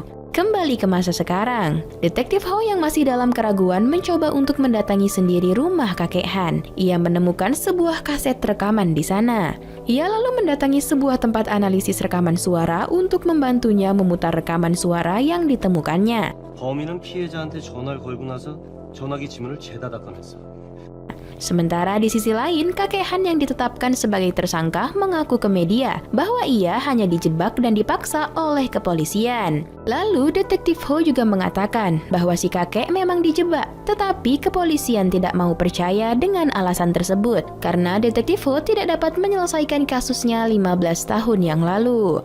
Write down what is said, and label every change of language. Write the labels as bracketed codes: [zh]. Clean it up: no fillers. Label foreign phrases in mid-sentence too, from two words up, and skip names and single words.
[id] Kembali ke masa sekarang, Detektif Ho yang masih dalam keraguan mencoba untuk mendatangi sendiri rumah kakek Han. Ia menemukan sebuah kaset rekaman di sana. Ia lalu mendatangi sebuah tempat analisis rekaman suara untuk membantunya memutar rekaman suara yang ditemukannya. [ko] 범인은 피해자한테 전화를 걸고 나서 전화기 지문을 죄다 닦아냈어. [id] Sementara di sisi lain, kakek Han yang ditetapkan sebagai tersangka mengaku ke media bahwa ia hanya dijebak dan dipaksa oleh kepolisian. Lalu, Detektif Ho juga mengatakan bahwa si kakek memang dijebak, tetapi kepolisian tidak mau percaya dengan alasan tersebut karena Detektif Ho tidak dapat menyelesaikan kasusnya 15 tahun yang lalu.